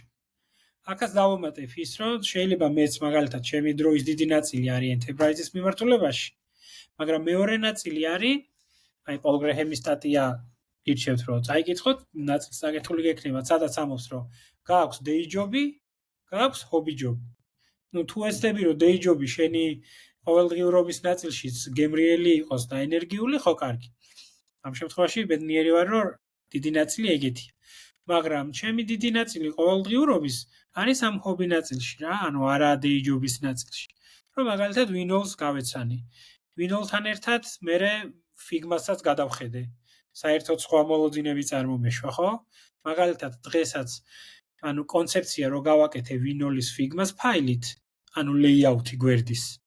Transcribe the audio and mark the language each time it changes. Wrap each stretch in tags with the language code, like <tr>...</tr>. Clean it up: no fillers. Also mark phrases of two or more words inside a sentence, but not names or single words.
<ka>აქაც დავამატებ ის რომ შეიძლება მეც მაგალითად ჩემი დროის დიდი ნაწილი არის enterprise-ის მიმართულებაში, მაგრამ მეორე ნაწილი არის აი პოლ გრეჰემის სტატია ირჩევთ რომ წაიკითხოთ, ნაწილს საკითხული გექნება, სადაც ამბობს რომ გააქვს</ka> <en>day job-</en> <ka>ი, გააქვს</ka> <en>hobby job-</en> <ka>ი. ნუ თუ ეცდები რომ</ka> <en>day job-</en> <ka>ი შენი ყოველდღიურობის ნაწილშიც გემრიელი იყოს და ენერგიული, ხო კარგი. ამ შემთხვევაში ბედნიერი ვარ რომ დიდი ნაწილი ეგეთია. მაგრამ ჩემი დიდი ნაწილი ყოველდღიურობის არის ამ hobby ნაწილში რა, ანუ არა</ka> <en>day job-</en> <ka>ის ნაწილში. რომ მაგალითად Windows გავეცანი. Windows-თან ერთად მე Figma-საც გადავხედე. საერთოდ სხვა მოლოდინები წარმომეშვა, ხო? მაგალითად დღესაც ანუ კონცეფცია რო გავაკეთე Windows-ის Figma-ს ფაილით, ანუ layout-ი გვერდის.</ka>